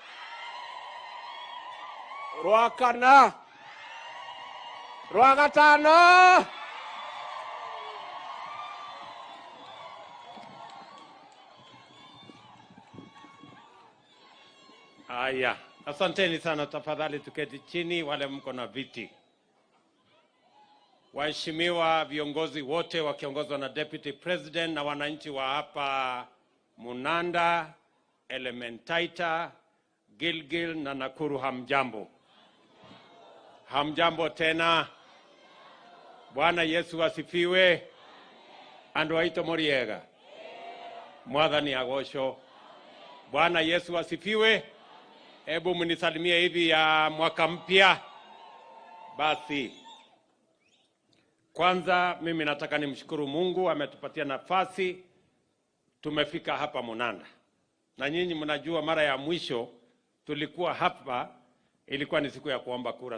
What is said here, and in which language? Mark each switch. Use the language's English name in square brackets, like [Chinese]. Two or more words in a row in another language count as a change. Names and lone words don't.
[Kikuyu] Rwa kana. Rwa gatano. [Swahili] Aya, asanteni sana. Tafadhali tuketi chini, wale mko na viti. Waheshimiwa viongozi wote wakiongozwa na [English] Deputy President [Swahili] na wananchi wa hapa Munanda, Elementaita, Gilgil na Nakuru, hamjambo. Hamjambo tena. Bwana Yesu asifiwe. [Kikuyu] Andu aito moriega. Mwathani agocwo. [Swahili] Bwana Yesu asifiwe. Hebu mnisalimie hivi ya mwaka mpya. Basi. Kwanza mimi nataka nimshukuru Mungu ametupatia nafasi tumefika hapa Munanda. Na nyinyi mnajua mara ya mwisho tulikuwa hapa ilikuwa ni siku ya kuomba kura.